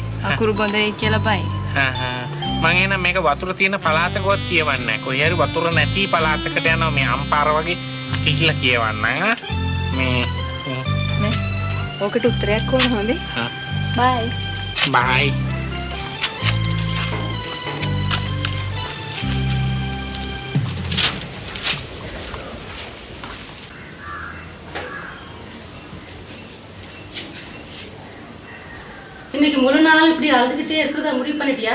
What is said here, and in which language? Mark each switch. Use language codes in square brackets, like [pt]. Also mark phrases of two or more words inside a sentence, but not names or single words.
[si] අකුරු බොඳ වෙයි කියලා බයි. මම එනම් මේක වතුර තියෙන පළාතකවත් කියවන්නේ නැහැ. කොහේ හරි වතුර නැති පළාතකට යනවා මේ අම්පාර වගේ කියලා කියවන්න. මේ ඕකට උත්තරයක් ඕන හොඳේ. බයි. බයි. [ta] இன்னைக்கு முழு நாள் இப்படி அழுதுகிட்டே இருக்கிறத முடிவு பண்ணிட்டியா?